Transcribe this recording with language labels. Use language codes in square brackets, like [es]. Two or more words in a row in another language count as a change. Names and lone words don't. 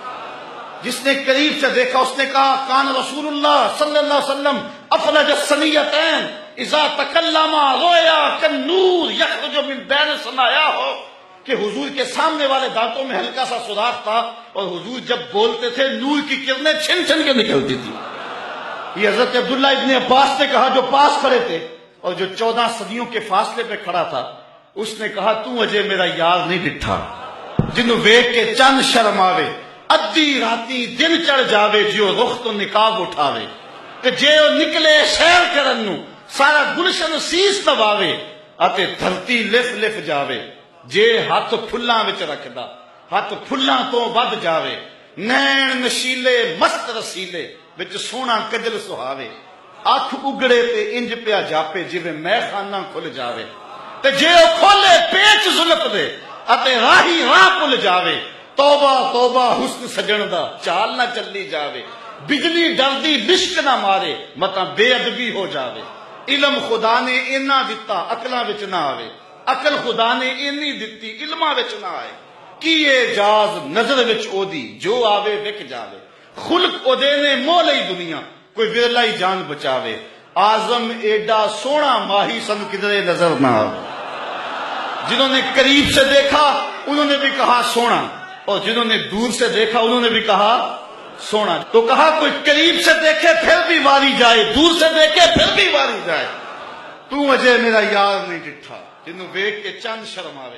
[ur] جس نے قریب سے دیکھا اس نے کہا [ar] کان رسول اللہ صلی اللہ علیہ وسلم افلج الثنیتین اذا تکلم رویا کالنور یخرج من بین ثنایاہ، [ur] کہ حضور کے سامنے والے دانتوں میں ہلکا سا سوراخ تھا اور حضور جب بولتے تھے نور کی کرنیں چھن چھن کے نکلتی تھی. یہ حضرت عبداللہ ابن عباس نے کہا جو پاس کھڑے تھے اور جو 14 صدیوں کے فاصلے پہ کھڑا تھا اس نے کہا [pa] تو اجے میرا یار نہیں ڈٹھا، جنوں ویکھ کے چند شرم آوے، ادھی راتی دن چڑھ جاوے، جیو رخ تو نقاب اٹھاوے، کہ جیو نکلے شیر کرن نو سارا گلشن سیس نواوے، اتے دھرتی لف لف جاوے، جے ہاتھ پھلاں وچ رکھدا ہاتھ پھلاں تو ود جاوے، نین نشیلے مست رسیلے وچ سونا کجل سہاوے، اکھ اگڑے تے انج پیا جاپے جویں میں خانہ کھل جاوے، تے جے او کھولے پیچ زلف دے اتے راہی راہ پل جاوے، توبہ توبہ حسن سجن دا چال نہ چلی جاوے، بجلی ڈردی لشک نہ مارے متا بے ادبی ہو جاوے، علم خدا نے اینا دتا عقلاں وچ نہ آوے، عقل خدا نے اینی دتی علماں وچ نہ آئے، کی اعجاز نظر وچ او دی جو آوے وک جاوے، خلق او دے نے مول ہی دنیا کوئی ورلا ہی جان بچاوے، آزم ایڈا سونا ماہی سن کدرے نظر نہ آوے. [ur] جنہوں نے قریب سے دیکھا انہوں نے بھی کہا سونا اور جنہوں نے دور سے دیکھا انہوں نے بھی کہا سونا. تو کہا کوئی قریب سے دیکھے پھر بھی واری جائے، دور سے دیکھے پھر بھی واری جائے، [pa] تو اجے میرا یار نہیں ڈٹھا، جنہوں ویکھ کے چند شرم آوے.